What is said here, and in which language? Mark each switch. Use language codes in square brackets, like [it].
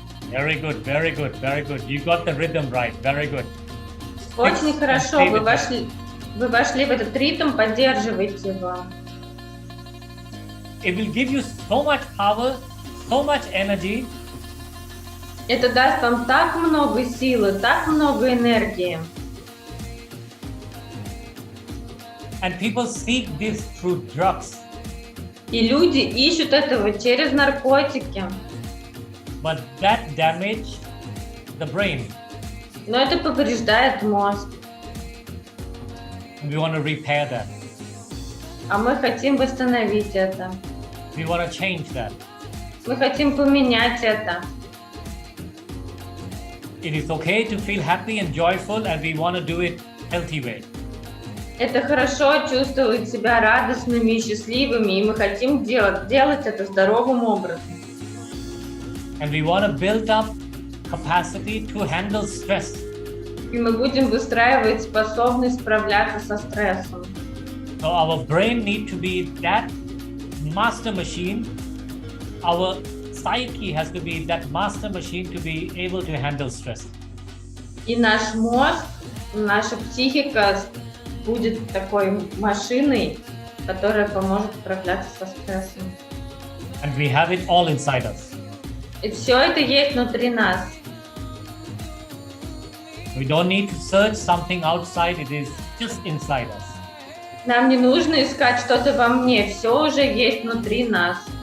[en] Very good, very good, very good. You got the rhythm right. Very good. [ru] Очень [en] Fix [ru] хорошо, [en] and stay with [ru] вы вошли в этот ритм, поддерживайте его. [en] It will give you so much power, so much energy. [ru] Это даст вам так много силы, так много энергии. [en] And people seek this through drugs. [ru] И люди ищут этого через наркотики. [en] But that damage the brain. [ru] Но это повреждает мозг. [en] And we want to repair that. [ru] А мы хотим восстановить это. [en] We want to change that. [ru] Мы хотим поменять это. [en] It is okay to feel happy and joyful, and we want to do it healthy way. [ru] Это хорошо чувствовать себя радостными и счастливыми, и мы хотим делать это здоровым образом. [en] And we want to build up capacity to handle stress. [ru] И мы будем выстраивать способность справляться со стрессом. [en] So our brain need to be that master machine. Our psyche has to be that master machine to be able to handle stress. [ru] И наш мозг, наша психика будет такой машиной, которая поможет справляться со стрессом. [en] And we have it all inside us. [ru] И все это есть внутри нас. [en] We don't need to search something outside, it is just inside us. [ru] Нам не нужно искать что-то во мне, все уже есть внутри нас.